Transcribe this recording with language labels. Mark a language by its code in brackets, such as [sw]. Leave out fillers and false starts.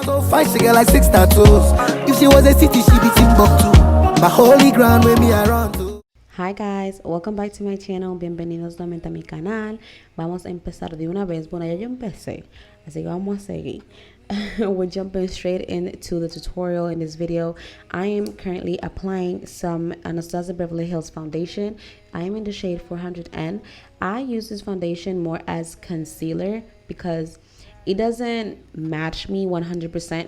[en] Fine, she get like 6 tattoos. If she was a city, she be Timbuktu. My holy ground where me around to. Hi guys, welcome back to my channel. [es] Bienvenidos nuevamente a mi canal. Vamos a empezar de una vez. Bueno, ya yo empecé, así que vamos a seguir. [en] We're jumping straight into the tutorial in this video. I am currently applying some Anastasia Beverly Hills foundation. I am in the shade 400N. I use this foundation more as concealer because it doesn't match me 100%.